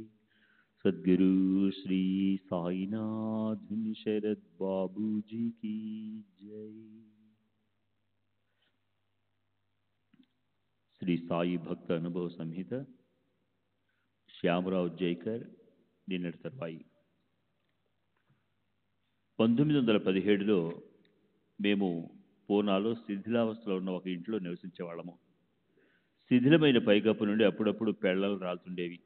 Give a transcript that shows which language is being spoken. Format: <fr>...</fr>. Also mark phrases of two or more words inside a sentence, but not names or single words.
<hi>सद्गुरु श्री साईनाथ शरद बाबू जी की जय।</hi> <te>श्री साई भक्त अनुभव संहिత శ్యామరావు జైకర్ నిన్నటి తర్వాయి 1917లో మేము పూనాలో శిథిలావస్థలో ఉన్న ఒక ఇంట్లో నివసించేవాళ్ళము. శిథిలమైన పైకప్పు నుండి అప్పుడప్పుడు పెళ్ళలు రాలుతుండేవి.</te>